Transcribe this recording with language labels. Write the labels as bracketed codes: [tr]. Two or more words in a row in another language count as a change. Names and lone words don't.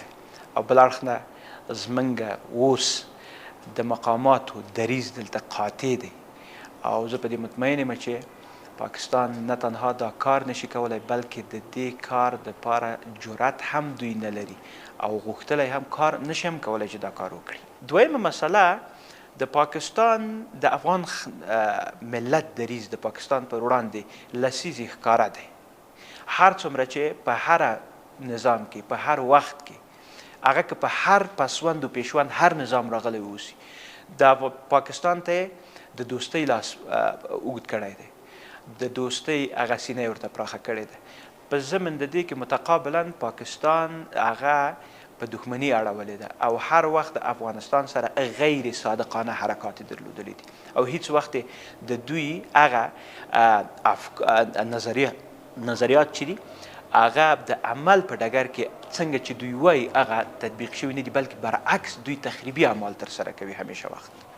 [ps] او بل اړخ نه زمونږ اوس د مقاماتو دریځ دلته قاطع دی او زه په دې مطمئن یم چې پاکستان نه تنها دا کار نشي کولی بلکې د دې کار دپاره جرأت هم دوی نه لري او غوښتلی هم کار نشي هم کولی چې دا کار وکړي. دویمه مسله د پاکستان د افغان ملت دریځ د پاکستان پر وړاندې لسیزې ښکاره دی. هر څومره چې په هر نظام کې په هر وخت کې هغه که په هر پسوند و پیشوند هر نظام راغلی واوسي د پاکستان ته د دوستۍ لاس اوږد کړی دی، د دوستۍ هغه سینه یې ورته پراخه کړې ده. په ضمن د دې کې متقابلا پاکستان هغه په دښمني اړولې ده او هر وخت د افغانستان سره غیر صادقانه حرکات درلودلي دي او هیڅ وخت د دوی هغه نظریات چې دي هغه د عمل په ډګر کې څنګه چې دوی وایي هغه تطبیق شوي نه دي بلکې برعکس دوی تخریبي اعمال ترسره کوي همیشه وخت.